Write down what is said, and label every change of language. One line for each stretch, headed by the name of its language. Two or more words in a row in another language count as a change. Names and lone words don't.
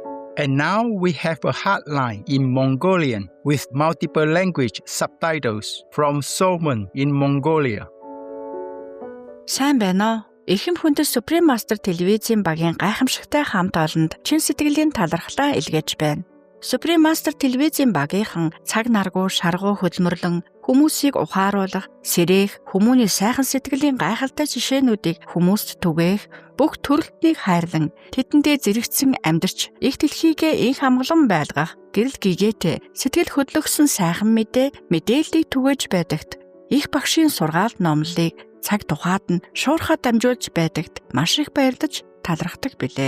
English: And now we have a hotline in Mongolian with multiple language subtitles from Solomon in Mongolia.
Mongolian: Сайн байна уу? Эрхэм хүндэт Supreme Master телевизийн багийн гайхамшигтай хамт олонд чин сэтгэлийн талархлаа илгээж байна. Supreme Master телевизийн багийнхан цаг наргуу шаргуу хөдөлмөрлөн хүмүүсийг ухааруулах, сэрээх, хүмүүний сайхан сэтгэлийн гайхалтай жишээнүүдийг хүмүүст түгээх, бүх төрөлтнийг хайрлан тэдэндээ зэрэгцэн амьдарч их дэлхийгээ инх амгалан байлгах, гэрэл гэгээтэй сэтгэл хөдлөгсөн сайхан мэдээллийг түгээж байдагт их багшийн сургаалт номлолыг цаг тухайд нь шуурхаа дамжуулж байдагт маш их баярлаж талархдаг билээ.